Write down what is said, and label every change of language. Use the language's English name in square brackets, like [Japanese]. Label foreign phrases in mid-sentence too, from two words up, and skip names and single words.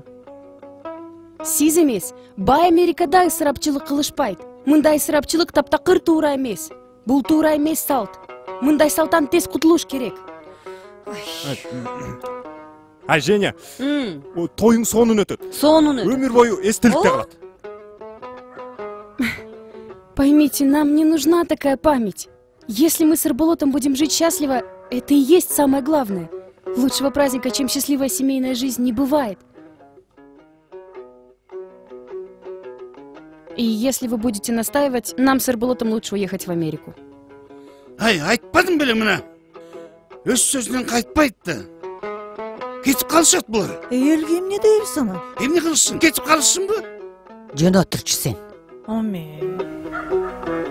[Kyrgyz] Сиз эмес, бай Америкада ысырапчылык кылышпайт. Мындай ысырапчылык таптакыр туура эмес. Бул туура эмес салт. Мындай салттан тез кутулуш керек. Ай, Женя, тойың сонун өтөт. Сонун өтөт. Өмүр бою эстеликте калат. [Russian] Поймите, нам не нужна такая память. Если мы с Ырболотом будем жить счастливо, это и есть самое главное. Лучшего праздника, чем счастливая семейная жизнь, не бывает. И если вы будете настаивать, нам с Ырболотом лучше уехать в Америку. [Kyrgyz] Ай, айтпадым беле мына. Өз сөзүнөн кайтпайт да. Кетип калышат булар. Элге эмне дейбиз аны? Эмне кылышсын? Кетип калышсынбы? Жөн отурчу сен. Аме.